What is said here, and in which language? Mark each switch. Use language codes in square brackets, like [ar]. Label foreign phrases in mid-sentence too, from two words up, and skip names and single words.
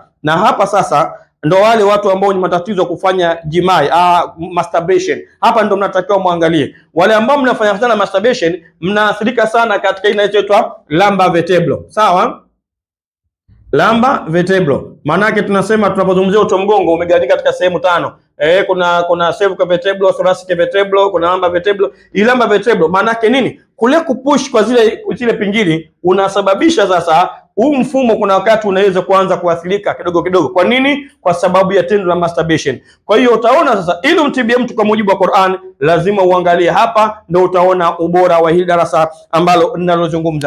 [sw] Na hapa sasa ndo wale watu ambao ni matatizo ya kufanya jima'i, masturbation. Hapa ndo mnatakiwa muangalie. Wale ambao mnafanya sana masturbation, mnaathirika sana katika inaitwa [en] lumbar vertebral. Sawa? Lumbar vertebral. [sw] Maana yake tunasema, tunapozungumzia uti wa mgongo umegawanyika katika sehemu 5. [en] Kuna cervical vertebral, thoracic vertebral, kuna lumbar vertebral. [sw] Hii [en] lumbar vertebral [sw] maana yake nini? Kule kupush kwa zile pingili unasababisha sasa huu mfumo kuna wakati unaweza kuanza kuathirika kidogo kidogo. Kwa nini? Kwa sababu ya tendo la masturbation. Kwa hiyo utaona sasa, ili umtibie mtu kwa mujibu wa Qur'an, lazima uangalie hapa, ndio utaona ubora wa hili darasa ambalo ninalozungumza.